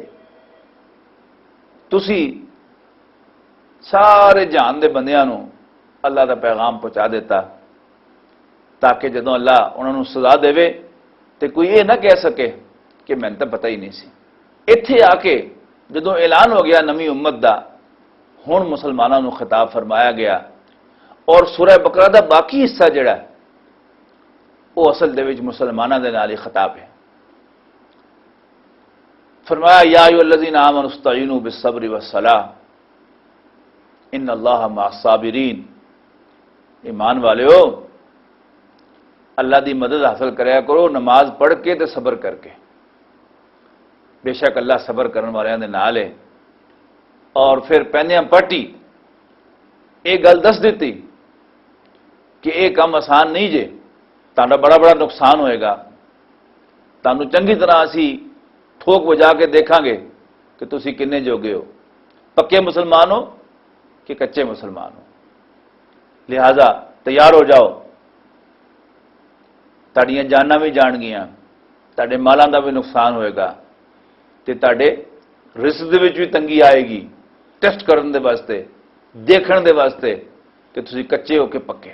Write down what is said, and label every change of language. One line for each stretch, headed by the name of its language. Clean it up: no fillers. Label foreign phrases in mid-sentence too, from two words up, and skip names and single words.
Punjabi: ਤੁਸੀਂ ਸਾਰੇ ਜਹਾਨ ਦੇ ਬੰਦਿਆਂ ਨੂੰ ਅੱਲਾ ਦਾ ਪੈਗਾਮ ਪਹੁੰਚਾ ਦਿੱਤਾ ताकि ਜਦੋਂ ਅੱਲਾ ਉਹਨਾਂ ਨੂੰ ਸਜ਼ਾ ਦੇਵੇ ਤੇ ਕੋਈ ਇਹ ਨਾ ਕਹਿ ਸਕੇ ਕਿ ਮੈਨੂੰ ਤਾਂ ਪਤਾ ਹੀ ਨਹੀਂ ਸੀ। ਇੱਥੇ ਆ ਕੇ ਜਦੋਂ ਐਲਾਨ ਹੋ ਗਿਆ ਨਵੀਂ ਉਮਤ ਦਾ, ਹੁਣ ਮੁਸਲਮਾਨਾਂ ਨੂੰ ਖਿਤਾਬ ਫਰਮਾਇਆ ਗਿਆ ਔਰ ਸੂਰਾ ਬਕਰਾ ਦਾ ਬਾਕੀ ਹਿੱਸਾ ਜਿਹੜਾ ਉਹ ਅਸਲ ਦੇ ਵਿੱਚ ਮੁਸਲਮਾਨਾਂ ਦੇ ਨਾਲ ਹੀ ਖਿਤਾਬ ਹੈ।
Arabic: फरमाया يا أيها الذين آمنوا استعينوا بالصبر والصلاة إن الله مع الصابرين.
Urdu: ایمان والیو، اللہ کی مدد حاصل کرایا کرو نماز پڑھ کے تے صبر کر کے، بیشک اللہ صبر کرنے والوں کے نال ہے.
Punjabi: ਔਰ ਫਿਰ ਪਹਨਿਆ ਪਾਟੀ ਯੇ ਗੱਲ ਦੱਸ ਦੀ ਕਿ ਯਹ ਕਾਮ ਆਸਾਨ ਨਹੀਂ ਜੇ, ਤੁਹਾਡਾ ਬੜਾ ਬੜਾ ਨੁਕਸਾਨ ਹੋਏਗਾ, ਤੁਹਾਨੂੰ ਚੰਗੀ ਤਰ੍ਹਾਂ ਅਸੀਂ ਠੋਕ ਬਜਾ ਕੇ ਦੇਖਾਂਗੇ ਕਿ ਤੁਸੀਂ ਕਿੰਨੇ ਜੋਗੇ ਹੋ, ਪੱਕੇ ਮੁਸਲਮਾਨ ਹੋ ਕਿ ਕੱਚੇ ਮੁਸਲਮਾਨ ਹੋ। ਲਿਹਾਜ਼ਾ ਤਿਆਰ ਹੋ ਜਾਓ, ਤੁਹਾਡੀਆਂ ਜਾਨਾਂ ਭੀ ਜਾਣਗੀਆਂ, ਤੁਹਾਡੇ ਮਾਲਾਂ ਦਾ ਭੀ ਨੁਕਸਾਨ ਹੋਏਗਾ ਤੇ ਤੁਹਾਡੇ ਰਿਸਕ ਦੇ ਵਿਚ ਭੀ ਤੰਗੀ ਆਏਗੀ, ਟੈਸਟ ਕਰਨ ਦੇ ਵਾਸਤੇ, ਦੇਖਣ ਦੇ ਵਾਸਤੇ ਕਿ ਤੁਸੀਂ ਕੱਚੇ ਹੋ ਕਿ ਪੱਕੇ।